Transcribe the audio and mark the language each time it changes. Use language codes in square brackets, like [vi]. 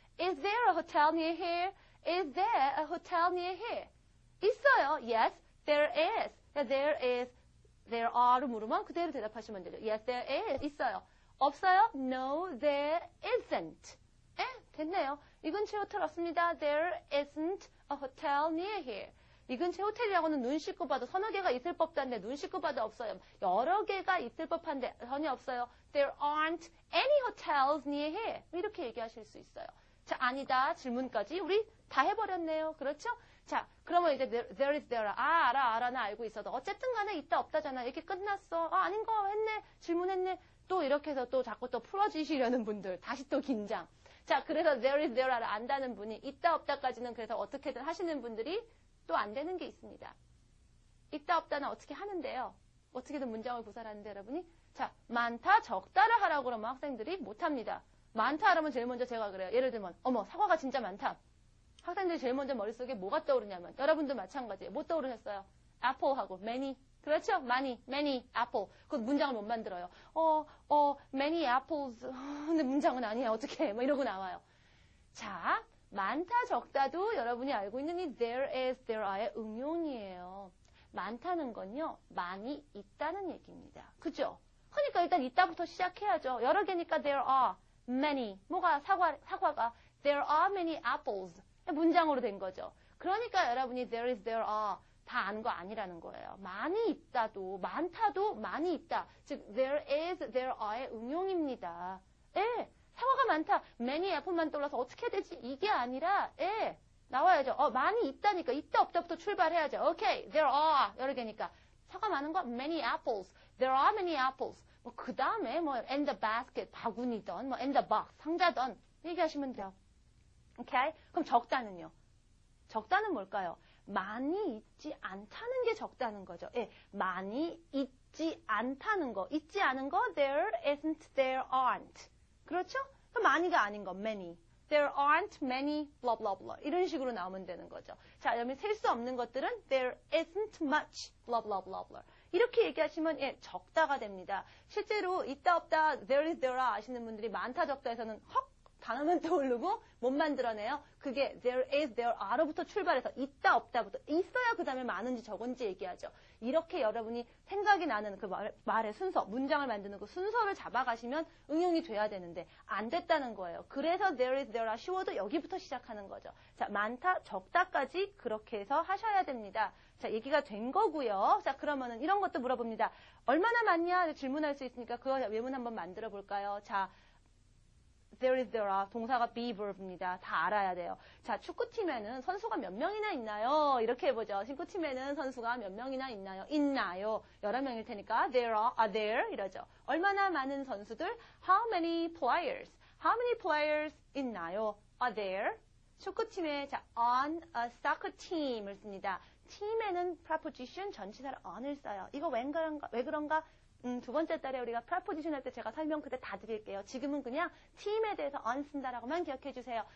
[en] Is there a hotel near here? Is there a hotel near here? [ko] 있어요. [en] Yes, there is. [ko] there are로 물으면 그대로 대답하시면 되죠. [en] Yes, there is. [ko] 있어요. 없어요? [en] No, there isn't. 에? 됐네요. [ko] 이 근처에 호텔 없습니다. [en] There isn't a hotel near here. [ko] 이 근처에 호텔이라고는 눈 씻고 봐도 서너 개가 있을 법도 한데 눈 씻고 봐도 없어요. 여러 개가 있을 법한데 전혀 없어요. [en] There aren't any hotels near here. [ko] 이렇게 얘기하실 수 있어요. 자, 아니다. 질문까지 우리 다 해버렸네요. 그렇죠? 자, 그러면 이제 there is there. 알아. 나 알고 있어도. 어쨌든 간에 있다 없다잖아. 이렇게 끝났어. 아닌 거 했네. 질문했네. 또 이렇게 해서 또 자꾸 또 풀어주시려는 분들. 다시 또 긴장. 자, 그래서 there is there를 안다는 분이 있다 없다까지는 그래서 어떻게든 하시는 분들이 또 안 되는 게 있습니다. 있다 없다는 어떻게 하는데요. 어떻게든 문장을 구사하는데 여러분이 자, 많다 적다를 하라고 그러면 학생들이 못합니다. 많다 하라면 제일 먼저 제가 그래요. 예를 들면 어머 사과가 진짜 많다. 학생들이 제일 먼저 머릿속에 뭐가 떠오르냐면 여러분도 마찬가지예요. 뭐 떠오르셨어요? [en] apple하고 many. [ko] 그렇죠? [en] many apple. [ko] 그 문장을 못 만들어요. [en] many apples. [ko] 근데 문장은 아니야. 어떻게? 뭐 이러고 나와요. 자, 많다 적다도 여러분이 알고 있는 이 there is, there are의 응용이에요. 많다는 건요. 많이 있다는 얘기입니다. 그죠? 그러니까 일단 있다부터 시작해야죠. 여러 개니까 [en] there are many. [ko] 뭐가 사과가 [en] there are many apples. [ko] 문장으로 된 거죠. 그러니까 여러분이 there is, there are 다 아는 거 아니라는 거예요. 많이 있다도 많다도 많이 있다. 즉 there is, there are의 응용입니다. 예. 사과가 많다. many apple만 떠올라서 어떻게 되지? 이게 아니라 나와야죠. 많이 있다니까 있다 없다부터 출발해야죠. 오케이. there are 여러 개니까 사과 많은 거 [en] many apples. there are many apples. [ko] 뭐 그 다음에 뭐 [en] in the basket [ko] 바구니던 뭐 [en] in the box [ko] 상자던 얘기하시면 돼요. 오케이? 그럼 적다는요? 적다는 뭘까요? 많이 있지 않다는 게 적다는 거죠. 예, 많이 있지 않다는 거. 있지 않은 거 [en] there isn't, there aren't. [ko] 그렇죠? 그럼 많이가 아닌 거 many. [en] There aren't many blah blah blah. [ko] 이런 식으로 나오면 되는 거죠. 자, 그러면 셀 수 없는 것들은 [en] there isn't much blah blah blah blah. [ko] 이렇게 얘기하시면 적다가 됩니다. 실제로 있다 없다 there is, there are 아시는 분들이 많다 적다에서는 헉 단어만 떠오르고 못 만들어내요. 그게 there is, there are로부터 출발해서 있다 없다부터 있어야 그 다음에 많은지 적은지 얘기하죠. 이렇게 여러분이 생각이 나는 그 말의 순서, 문장을 만드는 그 순서를 잡아가시면 응용이 돼야 되는데 안 됐다는 거예요. 그래서 there is, there are 쉬워도 여기부터 시작하는 거죠. 자, 많다, 적다까지 그렇게 해서 하셔야 됩니다. 자, 얘기가 된 거고요. 자, 그러면은 이런 것도 물어봅니다. 얼마나 많냐 질문할 수 있으니까 그 예문 한번 만들어 볼까요? 자, there is, there are. 동사가 be verb입니다. 다 알아야 돼요. 자, 축구팀에는 선수가 몇 명이나 있나요? 이렇게 해보죠. 축구팀에는 선수가 몇 명이나 있나요? 있나요? 여러 명일 테니까 there are there 이러죠. 얼마나 많은 선수들? [en] How many players? How many players [ko] 있나요? [en] Are there? [ko] 축구팀에 자, on a soccer team을 씁니다. 팀에는 preposition 전치사를 on을 써요. 이거 왜 그런가? 두 번째 달에 우리가 preposition 할 때 제가 설명 그때 다 드릴게요. 지금은 그냥 팀에 대해서 on 쓴다라고만 기억해 주세요.